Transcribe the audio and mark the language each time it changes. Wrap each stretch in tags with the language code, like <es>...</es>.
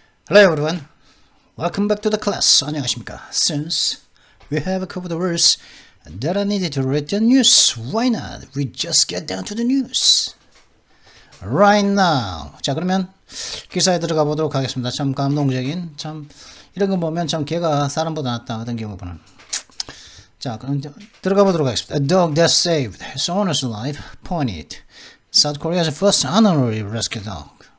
<en>Hello everyone, welcome back to the class.</en> <ko>안녕하십니까?</ko> <en>Since we have covered the words that I needed to read the news, why not? We just get down to the news right now.</en> <ko>자, 그러면 기사에 들어가 보도록 하겠습니다. 참 감동적인, 참 이런 거 보면 참 개가 사람보다 낫다 하던 경우 보는. 자, 그럼 들어가 보도록 하겠습니다.</ko> <en>A dog that saved his owner's life pointed. South Korea's first honorary rescue dog.</en>